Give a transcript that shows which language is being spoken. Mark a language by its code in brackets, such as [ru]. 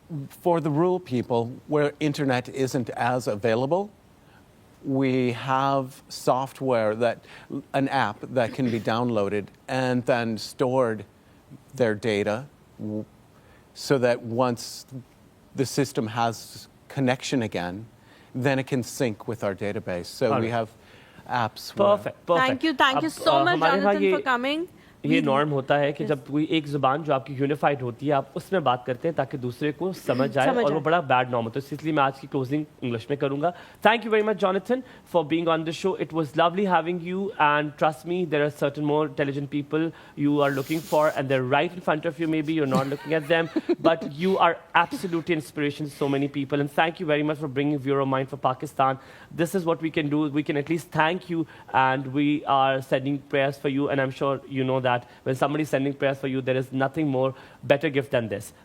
[en] For the rural people where internet isn't as available, we have software an app that can be downloaded and then stored their data so that once the system has connection again, then it can sync with our database. So we have apps. Perfect. Thank you so much, Jonathan, for coming. [hi] ये norm होता है कि जब कोई एक जुबान जो आपकी यूनिफाइड होती है आप उसमें बात करते हैं ताकि दूसरे को समझ जाए और वो बड़ा बैड नॉर्म होता है, इसलिए मैं आज की क्लोजिंग इंग्लिश में करूंगा. [en] Thank you very much Jonathan for being on the show. It was lovely having you and trust me there are certain more intelligent people you are looking for and they're right in front of you. Maybe you're not looking at them, but you are absolutely inspiration to so many people. And thank you very much for bringing VieroMind for Pakistan. This is what we can do. We can at least thank you, and we are sending prayers for you. And I'm sure you know that when somebody's sending prayers for you, there is nothing more better gift than this.